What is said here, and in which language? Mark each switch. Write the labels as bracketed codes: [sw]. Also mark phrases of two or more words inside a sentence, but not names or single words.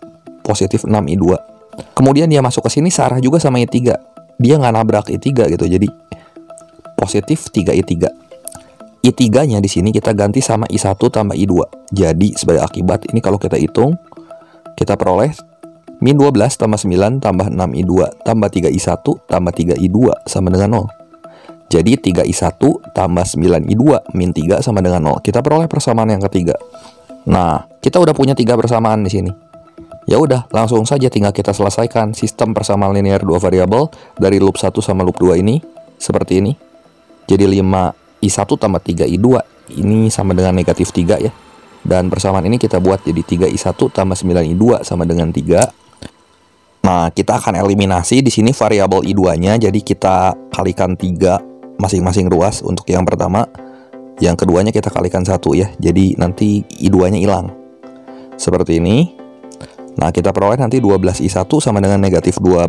[id] Positif 6I2. Kemudian dia masuk ke sini searah juga sama I3. Dia nggak nabrak I3 gitu. Jadi positif 3I3. I3-nya di sini kita ganti sama I1 tambah I2. Jadi sebagai akibat ini kalau kita hitung, kita peroleh min 12 tambah 9 tambah 6I2 tambah 3I1 tambah 3I2 sama dengan 0. Jadi 3I1 tambah 9I2 min 3 sama dengan 0. Kita peroleh persamaan yang ketiga. Nah, kita udah punya 3 persamaan di sini. Ya udah, langsung saja tinggal kita selesaikan sistem persamaan linear 2 variabel dari loop 1 sama loop 2 ini seperti ini. Jadi 5I1 tambah 3I2 ini sama dengan negatif 3 ya. Dan persamaan ini kita buat jadi 3I1 tambah 9I2 sama dengan 3. Nah, kita akan eliminasi di sini variabel I2-nya. Jadi kita kalikan 3 masing-masing ruas untuk yang pertama. Yang keduanya kita kalikan 1 ya. Jadi nanti I2-nya hilang. Seperti ini. Nah, kita peroleh nanti 12I1 sama dengan negatif 12.